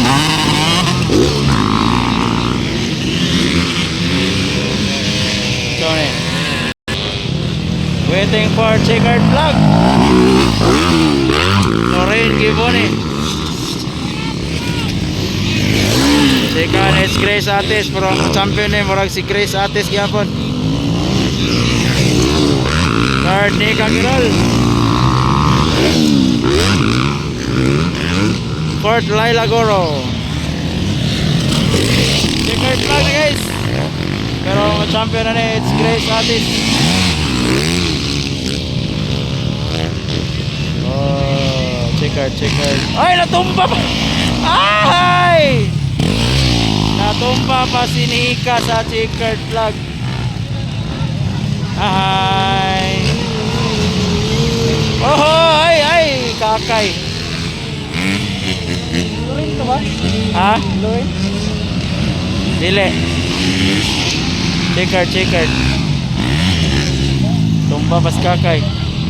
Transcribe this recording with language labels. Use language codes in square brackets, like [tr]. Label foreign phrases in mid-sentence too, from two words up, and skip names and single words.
[en] So Waiting for checkered flag. Lorraine Giboni. Second is Grace Atis. [ceb] Pero ang champion eh, murag si Grace Atis gyapon. [en] Third, Nika Girol. Fourth, Laila Goro. Checkered flag guys. [ceb] Pero ang champion na ni, it's Grace Atis. [en] Oh, checkered. [ceb] Ay, natumba pa! Ay! Natumba pa si Nika sa checkered flag. Ay! Oh, ay! Kakay! Lorin ka ba? Ha? Lorin? Dili. Checkered. Tumba pas kakay.